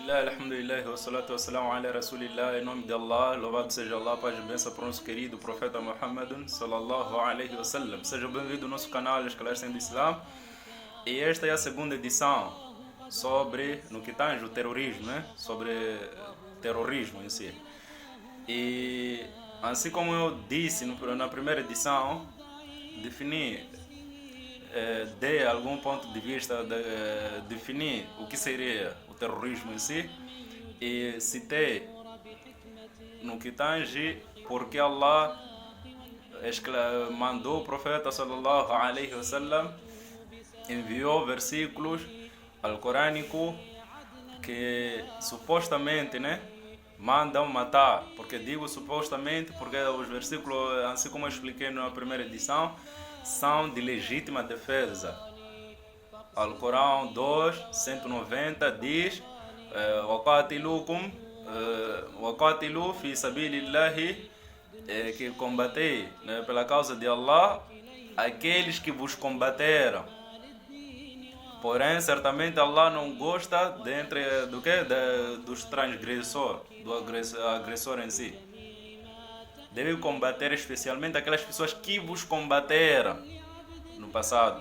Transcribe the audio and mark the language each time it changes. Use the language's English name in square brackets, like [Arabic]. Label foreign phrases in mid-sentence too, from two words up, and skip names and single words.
[Arabic] بسم الله، الحمد لله، والصلاة والسلام على رسول الله, [Portuguese] em nome de Allah, louvado seja Allah, paz e bênção para o nosso querido profeta Muhammad, [Arabic] صلى الله عليه وسلم. [Portuguese] Seja bem-vindo ao nosso canal Esclarecendo o Islã. E esta é a segunda edição sobre, no que tange o terrorismo, né? Sobre terrorismo em si. E assim como eu disse na primeira edição, defini, dei algum ponto de vista, definir o que seria o terrorismo em si e citei no que tange porque Allah mandou o profeta [Arabic] صلى الله عليه وسلم, [Portuguese] enviou versículos alcorânicos que supostamente, né, mandam matar. Porque digo supostamente porque os versículos, assim como eu expliquei na primeira edição, são de legítima defesa. Al-Corão 2:190 diz: [Arabic] وَقَاتِلُوا فِي سَبِيلِ اللَّهِ, [Portuguese] que combatei, né, pela causa de Allah aqueles que vos combateram. Porém, certamente Allah não gosta dos transgressores, do agressor em si. Deve combater especialmente aquelas pessoas que vos combateram no passado.